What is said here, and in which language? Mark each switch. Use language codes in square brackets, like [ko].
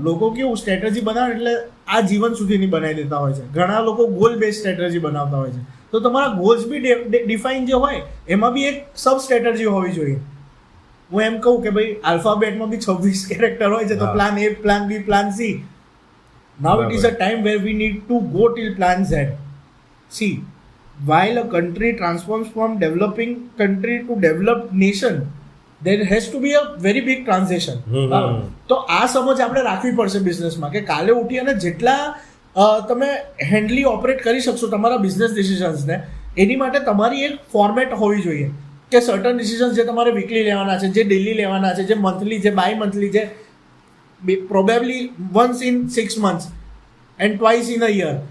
[gu] લોકો કેવું સ્ટ્રેટેજી બનાવે એટલે આ જીવન સુધીની બનાવી દેતા હોય છે. ઘણા લોકો ગોલ બેઝ સ્ટ્રેટેજી બનાવતા હોય છે. તો તમારા ગોલ્સ બી ડિફાઇન જે હોય એમાં બી એક સબ સ્ટ્રેટેજી હોવી જોઈએ. હું એમ કહું કે ભાઈ આલ્ફાબેટમાં બી 26 કેરેક્ટર હોય છે, તો plan A, plan B, plan C. [en] Now it is a time where we need to go till plan Z. See, while a country transforms from developing country to developed nation, there has to be a very big transition. [gu] તો આ સમજ આપણે રાખવી પડશે બિઝનેસમાં કે કાલે ઉઠી અને જેટલા તમે હેન્ડલી ઓપરેટ કરી શકશો તમારા બિઝનેસ ડિસિઝન્સને, એની માટે તમારી એક ફોર્મેટ હોવી જોઈએ કે સર્ટન ડિસિઝન્સ જે તમારે વીકલી લેવાના છે, જે ડેલી લેવાના છે, જે મંથલી, જે બાય મંથલી, જે [en] Probably once in 6 months and twice in a year.